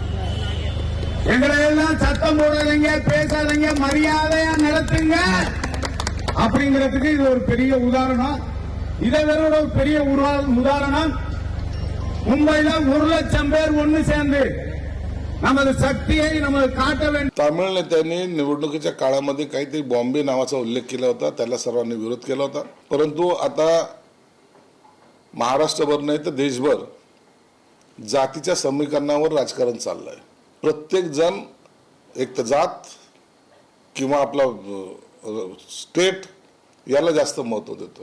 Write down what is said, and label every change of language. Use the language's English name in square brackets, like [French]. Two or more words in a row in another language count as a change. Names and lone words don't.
[Tamil] எங்களை எல்லாம் சத்தம் போடாதீங்க, பேசாதீங்க, மரியாதையா நடத்துங்க அப்படிங்கிறதுக்கு இது ஒரு பெரிய உதாரணம். இதை விட ஒரு பெரிய உதாரணம் மும்பையில 1 லட்சம் பேர் ஒன்னு சேர்ந்து நமது शक्तीயை நமது காட்ட வேண்டும். [Marathi] तमिळ नेत्यांनी निवडणुकीच्या काळामध्ये काहीतरी बॉम्बे नावाचा उल्लेख केला होता, त्याला सर्वांनी विरोध केला होता. परंतु आता महाराष्ट्रभर नाही तर देशभर जातीच्या समीकरणावर राजकारण चाललंय. प्रत्येक जण एक तर जात किंवा आपला स्टेट याला जास्त महत्त्व देतोय.